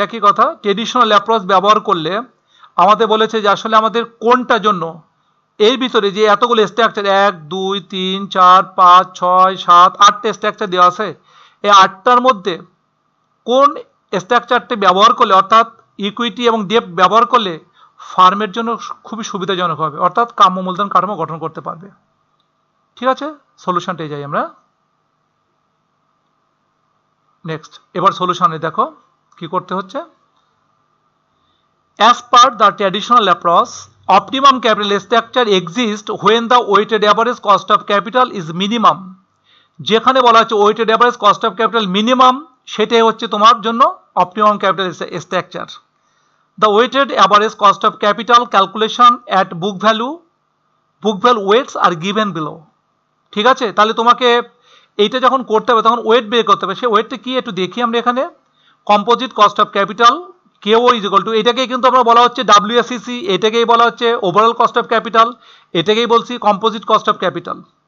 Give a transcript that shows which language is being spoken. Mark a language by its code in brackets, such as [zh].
[bn] একই কথা, traditional approach ব্যবহার করলে আমাদের বলেছে যে আসলে আমাদের কোনটার জন্য, এর ভিতরে যে এতগুলো স্ট্রাকচার 1 2 3 4 5 6 7 8টা স্ট্রাকচার দেওয়া আছে, এই 8টার মধ্যে কোন স্ট্রাকচারটি ব্যবহার করলে, অর্থাৎ ইকুইটি এবং ডেপ্ট ব্যবহার করলে ফার্মের জন্য খুবই সুবিধাজনক হবে, অর্থাৎ কাম্য মূলধন কাঠামো গঠন করতে পারবে। ঠিক আছে, সলিউশনটাই যাই আমরা। নেক্সট, এবার সলিউশনে দেখো কি করতে হচ্ছে। [en] As per the traditional approach, optimum capital structure exists when the weighted average cost of capital is minimum। [bn] যেখানে বলা হচ্ছে [en] weighted average cost of capital minimum, [bn] সেটাই হচ্ছে তোমার জন্য [en] optimum capital structure। The weighted average cost of capital calculation at book value weights are given below। [bn] ঠিক আছে, তাহলে তোমাকে এইটা যখন করতে হবে তখন ওয়েট বের করতে হবে। সেই ওয়েটটা কি একটু দেখি আমরা এখানে। [en] composite cost of capital K O is equal to, [bn] এটাকেই কিন্তু আমরা বলা হচ্ছে ডাব্লিউএসসিসি, এটাকেই বলা হচ্ছে ওভারঅল কস্ট অফ ক্যাপিটাল, এটাকেই বলছি কম্পোজিট কস্ট অফ ক্যাপিটাল।